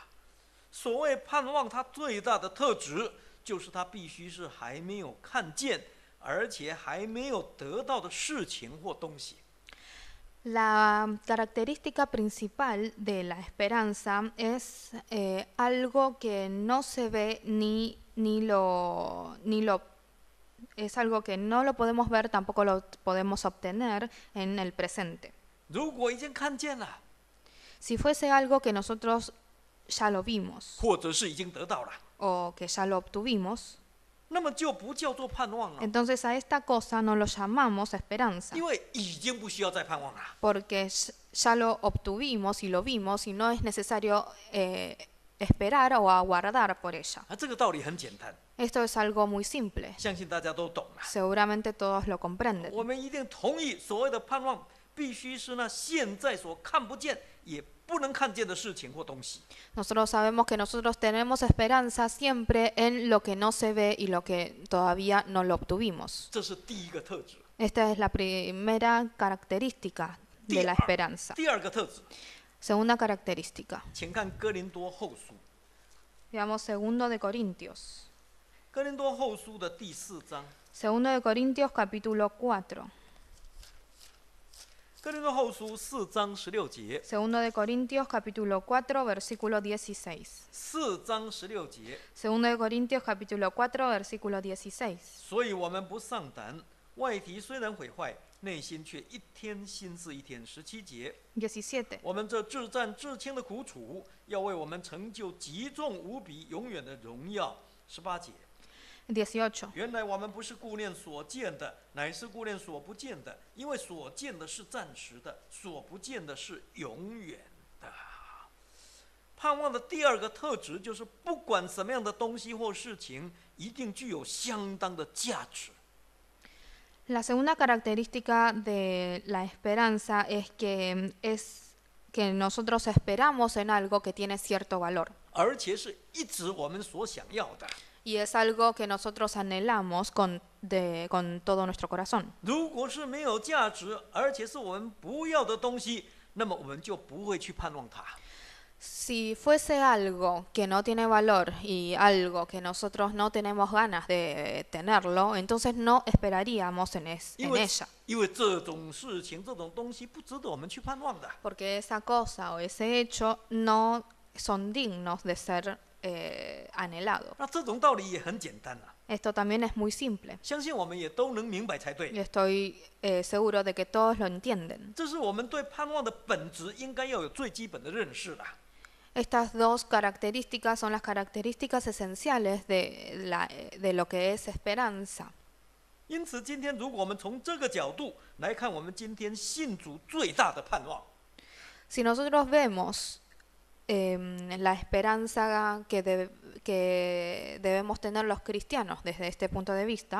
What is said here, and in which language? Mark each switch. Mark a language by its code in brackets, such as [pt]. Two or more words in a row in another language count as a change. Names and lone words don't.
[zh] 所谓盼望，它最大的特质就是它必须是还没有看见，而且还没有得到的事情或东西。 [es] La característica principal de la esperanza es algo que no se ve es algo que no lo podemos ver, tampoco lo podemos obtener en el presente. [zh] 如果已经看见了， [es] Si fuese algo que nosotros ya lo vimos [zh] 或者是已经得到了， [es] o que ya lo obtuvimos, [zh] 那么就不叫做盼望了， [es] entonces a esta cosa no lo llamamos esperanza, [zh] 因为已经不需要再盼望了。 [es] porque ya lo obtuvimos y lo vimos y no es necesario esperar o aguardar por ella. [zh] 这个道理很简单， [es] Esto es algo muy simple, [zh] 相信大家都懂了。 [es] seguramente todos lo comprenden. [zh] 我们一定同意，所谓的盼望，必须是那现在所看不见也不能看见的事情或东西。 [es] Nosotros sabemos que nosotros tenemos esperanza siempre en lo que no se ve y lo que todavía no lo obtuvimos. [zh] 这是第一个特质。 [es] Esta es la primera característica de la esperanza. [zh] 第二个特质， [es] Segunda característica. [zh] 请看哥林多后书， [es] Veamos 2 de Corintios. [zh] 哥林多后书的第4章。 [es] 2 de Corintios capítulo 4. [zh] 哥林多后书4章16节。 [es] 2 de Corintios capítulo 4 versículo 16. [zh] 4 章16节。 [es] 2 de Corintios capítulo 4 versículo 16. [zh] 所以我们不上胆，外体虽然毁坏， 内心却一天心思一天。17节， 17. 我们这至战至轻的苦楚，要为我们成就极重无比永远的荣耀。18节， 18. 原来我们不是顾念所见的，乃是顾念所不见的，因为所见的是暂时的，所不见的是永远的。盼望的第二个特质就是，不管什么样的东西或事情，一定具有相当的价值。 [es] La segunda característica de la esperanza es que nosotros esperamos en algo que tiene cierto valor. [zh] 而且是一直我们所想要的。 [es] Y es algo que nosotros anhelamos con todo nuestro corazón. [zh] 如果是没有价值，而且是我们不要的东西，那么我们就不会去盼望它。 [es] Si fuese algo que no tiene valor y algo que nosotros no tenemos ganas de tenerlo, entonces no esperaríamos en ella. [zh] 因为这种事情、这种东西不值得我们去盼望的。 [es] Porque esa cosa o ese hecho no son dignos de ser anhelado. [zh] 那这种道理也很简单啊， [es] Esto también es muy simple. [zh] 相信我们也都能明白才对。 [es] Y estoy seguro de que todos lo entienden. [zh] 这是我们对盼望的本质应该要有最基本的认识的。 [es] Estas dos características son las características esenciales de lo que es esperanza. [zh] 因此，今天如果我们从这个角度来看，我们今天信主最大的盼望， [es] Si nosotros vemos la esperanza que debemos tener los cristianos desde este punto de vista,